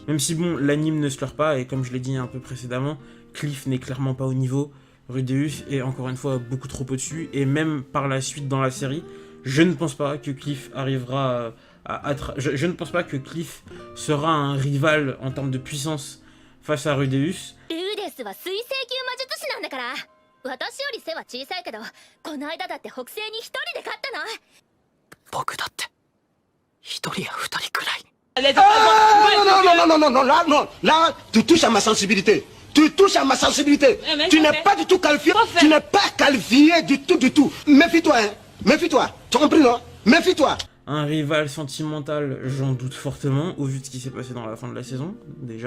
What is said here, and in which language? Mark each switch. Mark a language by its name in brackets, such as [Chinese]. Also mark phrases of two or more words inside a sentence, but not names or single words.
[French] Même si, bon, l'anime ne se leurre pas, et comme je l'ai dit un peu précédemment, Cliff n'est clairement pas au niveau. Rudeus est encore une fois beaucoup trop au-dessus, et même par la suite dans la série, je ne pense pas que Cliff arrivera je ne pense pas que Cliff sera un rival en termes de puissance face à Rudeus. [Japanese] 私より背は小さいけど、この間だって北西に一人で勝ったの。僕だって一人や二人くらい。 [French] Non, là, non, là, tu touches à ma sensibilité. Tu touches à ma sensibilité. Tu n'es pas du tout qualifié. Tu n'es pas qualifié du tout. Méfie-toi, hein. Méfie-toi. Tu as compris, non? Méfie-toi. Un rival sentimental, j'en doute fortement, au vu de ce qui s'est passé dans la fin de la saison, déjà.